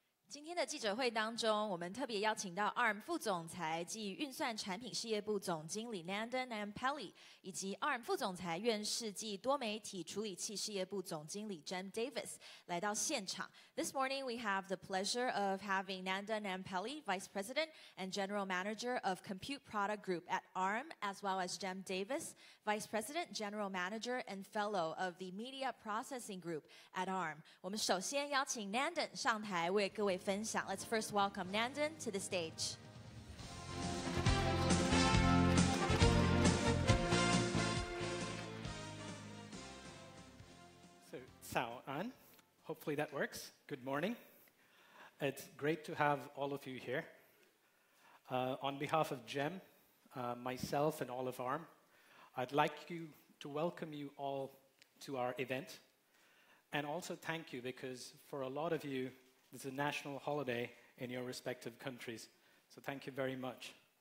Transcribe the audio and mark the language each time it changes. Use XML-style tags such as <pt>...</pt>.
<zh>今天的记者会当中，我们特别邀请到 ARM 副总裁暨运算产品事业部总经理 Nandan Nampally， 以及 ARM 副总裁院士暨多媒体处理器事业部总经理 Jem Davis 来到现场。</zh> <en>This morning we have the pleasure of having Nandan Nampally, Vice President and General Manager of Compute Product Group at ARM, as well as Jem Davis, Vice President, General Manager and Fellow of the Media Processing Group at ARM。</en> <zh>我们首先邀请 Nandan 上台为各位分享。</zh> <en>Let's first welcome Nandan to the stage. So, Sao An, hopefully that works. Good morning. It's great to have all of you here. On behalf of Jem, myself, and all of ARM, I'd like to welcome you all to our event, and also thank you because for a lot of you, it's a national holiday in your respective countries. So thank you very much.</en>